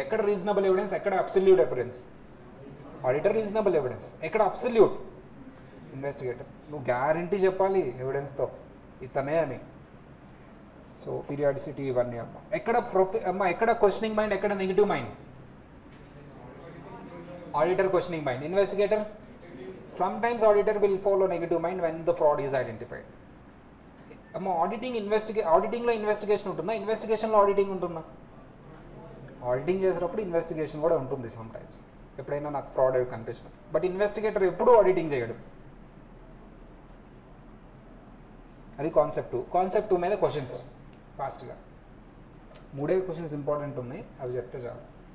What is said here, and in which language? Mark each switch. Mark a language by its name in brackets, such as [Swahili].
[Telugu] ఎక్కడ reasonable evidence, ఎక్కడ absolute evidence? Auditor reasonable evidence. ఎక్కడ అబ్సల్యూట్? ఇన్వెస్టిగేటర్. నువ్వు గ్యారంటీ చెప్పాలి ఎవిడెన్స్తో ఇతనే అని. సో పీరియాడిసిటీ ఇవన్నీ అమ్మ. ఎక్కడ ఎక్కడ క్వశ్చనింగ్ మైండ్, ఎక్కడ negative mind? [English] Auditor questioning mind. Investigator sometimes auditor will follow negative mind when the fraud is identified. [Telugu] అమ్మ ఆడిటింగ్లో ఇన్వెస్టిగేషన్ ఉంటుందా, ఇన్వెస్టిగేషన్లో ఆడిటింగ్ ఉంటుందా? ఆడిటింగ్ చేసేటప్పుడు ఇన్వెస్టిగేషన్ కూడా ఉంటుంది సమ్టైమ్స్, ఎప్పుడైనా నాకు ఫ్రాడ్ అవి కనిపించినప్పుడు. బట్ ఇన్వెస్టిగేటర్ ఎప్పుడూ ఆడిటింగ్ చేయడు. అది కాన్సెప్ట్ 2 మీద క్వశ్చన్స్ ఫాస్ట్గా 3 క్వశ్చన్స్ ఇంపార్టెంట్ ఉన్నాయి, అవి చెప్తే చాలు.